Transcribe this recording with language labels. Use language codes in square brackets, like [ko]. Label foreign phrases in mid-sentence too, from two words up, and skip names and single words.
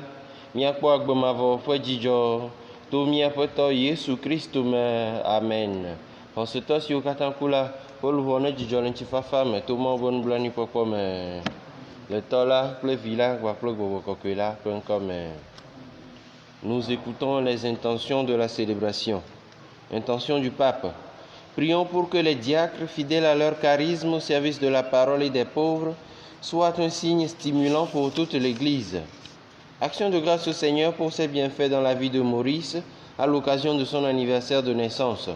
[ee] Mia kpo agbemavo ƒe dzidzɔ to míaƒetɔ Yesu Kristo me. Amen. Xɔsetɔ siwo katã ku la ƒe luʋɔ ne dzidzɔ le ŋutifafa me to Mawu ƒe nublanuikpɔkpɔ me. Le Tɔ la kple Vi la kpakple Gbɔgbɔ Kɔkɔe la ƒe ŋkɔ me. [fr] Nous écoutons les intentions de la célébration. Intention du pape. Prions pour que les diacres, fidèles à leur charisme au service de la parole et des pauvres, soient un signe stimulant pour toute l'Église. Action de grâce au Seigneur pour ses bienfaits dans la vie de Maurice à l'occasion de son anniversaire de naissance.